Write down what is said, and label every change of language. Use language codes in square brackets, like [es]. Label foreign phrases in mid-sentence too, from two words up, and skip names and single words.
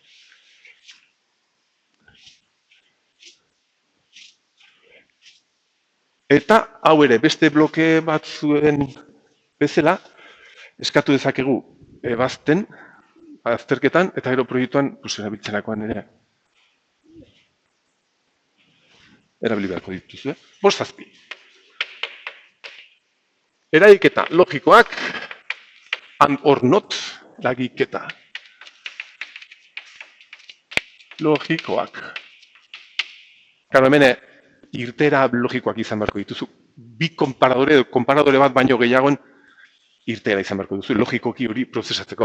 [eu] Eta hau ere beste bloke batzuen bezala, eskatu dezakegu ebazten, azterketan, eta gero proiektuan, erabiltzerakoan ere, erabili beharko dituzue. 5-7. Eragiketa logikoak, [en] and or not, [eu] eragiketa logikoak. Karo, hemen irtera logikoak izan beharko dituzu. Bi konparadore bat baino gehiagoen irtera izan beharko duzu, logikoki hori prozesatzeko.